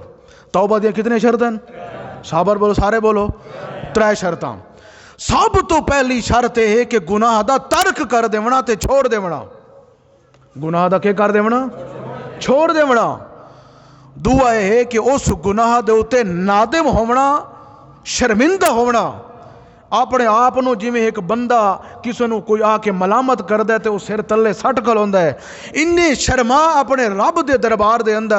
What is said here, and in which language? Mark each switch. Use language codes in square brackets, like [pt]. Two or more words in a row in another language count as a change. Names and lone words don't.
[pa] توبہ دیاں کتنی شرطاں ہیں؟ صابر بولو، سارے بولو، 3 شرطاں۔ سب تو پہلی شرط ہے کہ گناہ دا ترک کر دیونا تے چھوڑ دیونا۔ گناہ دا کیا کر دیونا؟ چھوڑ دیونا۔ دعا ہے کہ اس گناہ دے اوتے نادم ہونا، شرمندہ ہونا، اپنے آپ نو جویں ایک بندہ کسی نو کوئی آ کے ملامت کر دے تے اس سر تلے سٹ کھلوندا ہے، انہیں شرما اپنے رب دے دربار دے اندر۔